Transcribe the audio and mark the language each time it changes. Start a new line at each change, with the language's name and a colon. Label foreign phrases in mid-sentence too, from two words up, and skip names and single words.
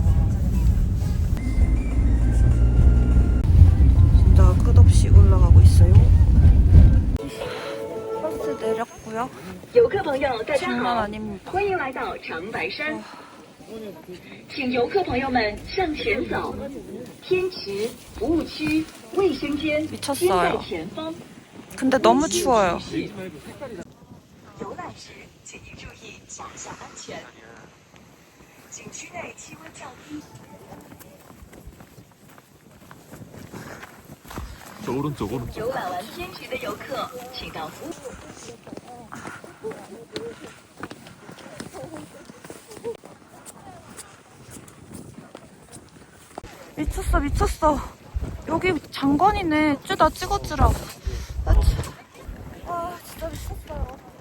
Korean: 진짜 끝없이 올라가고 있어요. 버스 내렸고요.
Chinese: 游客朋友，大家
Korean: 장난
Chinese: 好，
Korean: 아닙니다.
Chinese: 欢迎来到长白山。请游客朋友们向前走，天池、服务区、卫生间均在
Korean: 미쳤어요.
Chinese: 前方。
Korean: 근데 너무 추워요.
Chinese: 游览时，请您注意脚下安全。景区内气温较低。
Korean: 저 오른쪽.
Chinese: 游览完天池的游客，请到服务。
Korean: 미쳤어. 여기 장관이네. 나 찍어주라. 와, 진짜 미쳤어요.